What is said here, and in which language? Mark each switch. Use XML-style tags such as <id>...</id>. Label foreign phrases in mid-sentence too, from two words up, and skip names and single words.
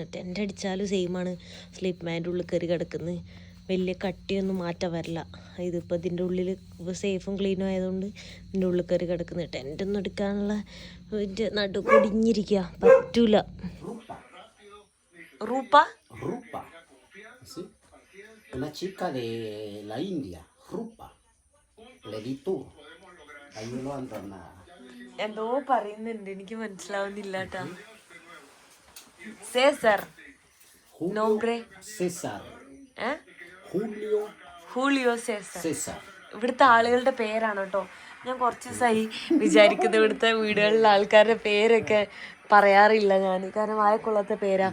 <ml>ടെൻ്റ് അടിച്ചാലും സെയിമാണ്</ml> <en>sleep bag</en> <ml>ഉള്ളിൽ കയറി കിടക്കുന്നത്. വലിയ കട്ടിയൊന്നും മാറ്റം വരില്ല. ഇതിപ്പോൾ ഇതിൻ്റെ ഉള്ളിൽ</ml> <en>safe clean</en> <ml>ആയതുകൊണ്ട് ഇതിൻ്റെ ഉള്ളിൽ കയറി കിടക്കുന്നത്. ടെൻ്റൊന്നും എടുക്കാനുള്ള നടു പൊടിഞ്ഞിരിക്കുക, പറ്റൂല. റൂപ്പ</ml> <es>Una chica de la India, Rupa, le di tour. Ahí lo andan a...</es> <ml>എന്തോ പറയുന്നുണ്ട്, എനിക്ക് മനസ്സിലാവുന്നില്ല കേട്ടാ.</ml> <es>César, nombre César. ഹൂലിയോ സേസർ. César.</es> <ml>ഇവിടുത്തെ ആളുകളുടെ പേരാണ് കേട്ടോ. ഞാൻ കുറച്ച് ദിവസമായി വിചാരിക്കുന്നത് ഇവിടുത്തെ വീടുകളിലെ ആൾക്കാരുടെ പേരൊക്കെ പറയാറില്ല ഞാൻ, കാരണം വായക്കൊള്ളാത്ത പേരാ.</ml>